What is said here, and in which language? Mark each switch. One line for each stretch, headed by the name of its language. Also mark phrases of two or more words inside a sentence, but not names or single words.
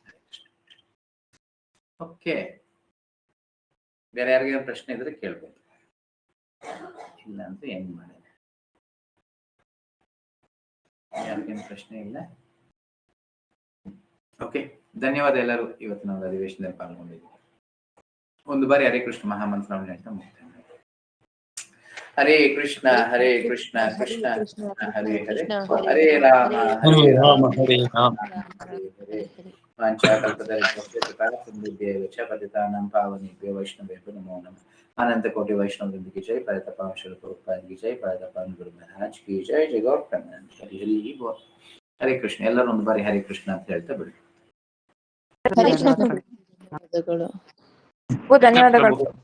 Kannada: ಓಕೆ, ಬೇರೆ ಯಾರಿಗಾರ ಪ್ರಶ್ನೆ ಇದ್ರೆ ಕೇಳ್ಬೋದು, ಇಲ್ಲ ಅಂತ ಹೆಂಗ್ ಮಾಡಿ. ಯಾರಿಗೇನು ಪ್ರಶ್ನೆ ಇಲ್ಲ? ಓಕೆ, ಧನ್ಯವಾದ ಎಲ್ಲರೂ ಇವತ್ತು ನಾವು ಅಧಿವೇಶನದಲ್ಲಿ ಪಾಲ್ಗೊಂಡಿದ್ದೀವಿ. ಒಂದು ಬಾರಿ ಹರೇ ಕೃಷ್ಣ ಮಹಾಮಂತ್ರವನ್ನು ಹೇಳ್ತಾ ಮುಕ್ತಾಯ.
Sanskrit: ಹರೇ ಕೃಷ್ಣ ಹರೇ ಕೃಷ್ಣ ಕೃಷ್ಣ ಹರೇ ಹರೇ, ಹರೇ ರಾಮ ಹರೇ ರಾಮ ಹರೇ ರಾಮ ಹರೇ ಹರೇ. वाञ्छाकल्पतरुभ्यश्च पावनेभ्यो वैष्णवेभ्यो नमो नमः।
Hindi: अनंत कोटि वैष्णववृंद की जय, परतपावन श्रील प्रभुपाद की जय, परतपावन गुरु महाराज की जय, जय गौर प्रेमानंद। हरि हरि बोल। हरे कृष्ण.
Kannada: ಎಲ್ಲರೂ ಒಂದು ಬಾರಿ ಹರೇ ಕೃಷ್ಣ ಅಂತ ಹೇಳ್ತಾ ಬಿಡಿ. ಧನ್ಯವಾದಗಳು. ಧನ್ಯವಾದಗಳು.